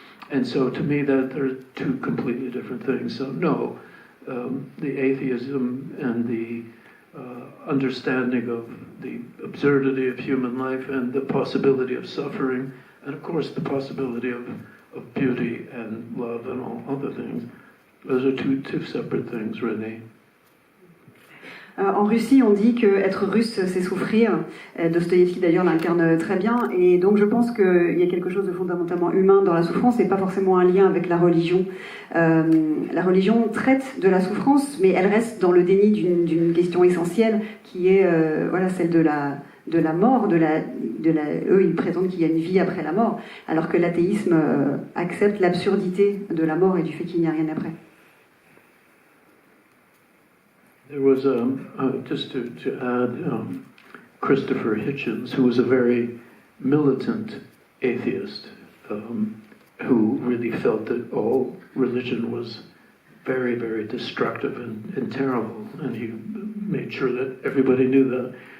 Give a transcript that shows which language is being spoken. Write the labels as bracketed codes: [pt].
[en] And so to me, that they're two completely different things. So no, the atheism and the understanding of the absurdity of human life and the possibility of suffering, and of course the possibility of beauty and love and all other things. Those are two separate things, really. [fr] En Russie, on dit que être russe, c'est souffrir. Dostoïevski, d'ailleurs, l'incarne très bien. Et donc, je pense qu'il y a quelque chose de fondamentalement humain dans la souffrance et pas forcément un lien avec la religion. La religion traite de la souffrance, mais elle reste dans le déni d'une question essentielle qui est celle de la mort. Eux, ils prétendent qu'il y a une vie après la mort, alors que l'athéisme accepte l'absurdité de la mort et du fait qu'il n'y a rien après. [en] There was, just to add, Christopher Hitchens, who was a very militant atheist, who really felt that all religion was very, very destructive and terrible, and he made sure that everybody knew that.